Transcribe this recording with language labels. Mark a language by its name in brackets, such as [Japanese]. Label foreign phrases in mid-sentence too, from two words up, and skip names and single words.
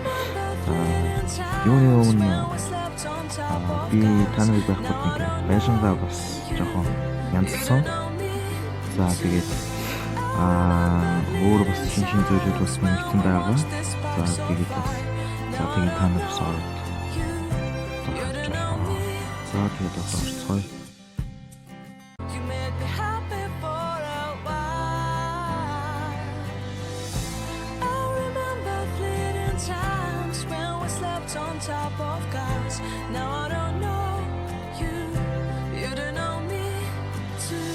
[Mongolian] За юуны өмнө би та нарыг байхад нэг байшингаа бас жоохон янзлсан. За тэгээд өөр бас шинэ зүйлүүд бас мэдсэн байгаа. За тэгээд бас тэгээд та нар бас ороод харж байна. За тэгээд орцгоё. [English] On top of cars. Now I don't know you, you don't know me too.